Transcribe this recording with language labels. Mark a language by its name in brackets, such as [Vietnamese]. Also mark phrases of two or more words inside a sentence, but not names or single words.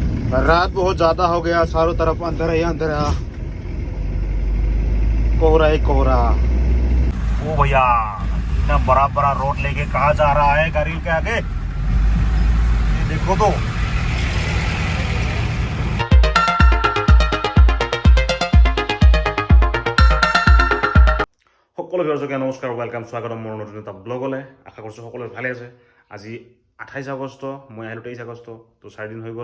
[Hindi] रात बहुत ज्यादा हो गया, चारों तरफ अंधेरा ही अंधेरा, कोहरा ही कोहरा। ओ भैया, इतना बड़ा बड़ा रोड लेके कहाँ जा रहा है गाड़ी के आगे? ये देखो तो। [Assamese] সকলো দৰ্শকে নমস্কাৰ, ৱেলকাম, স্বাগতম মোৰ নতুন এটা ব্লগলৈ। আশা কৰিছোঁ সকলোৱে ভালে আছে। আজি 28 আগষ্ট, মই আহিলোঁ 23 আগষ্ট, তো 4 দিন হৈ গ'ল।